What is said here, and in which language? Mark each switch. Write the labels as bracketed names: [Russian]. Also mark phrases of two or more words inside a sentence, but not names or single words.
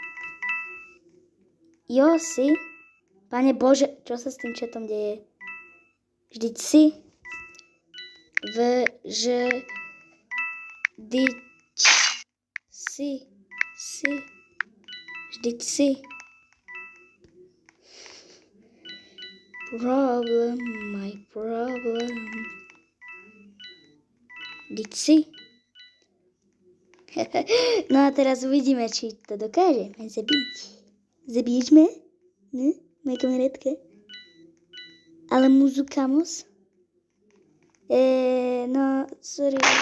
[Slovak] Jo, si. Pane Bože, čo sa s tým chatom deje? [Czech] Vždyť si. Vždyť si. Vždyť si. [English] Problem, my problem. [Czech] Vždyť si. [Slovak] No a teraz uvidíme, či to dokážeme zabiť. [Czech] Zabiješ mě? Ne? Moje kamarádka? [Slovak] Ale muzikamos? No, sorry.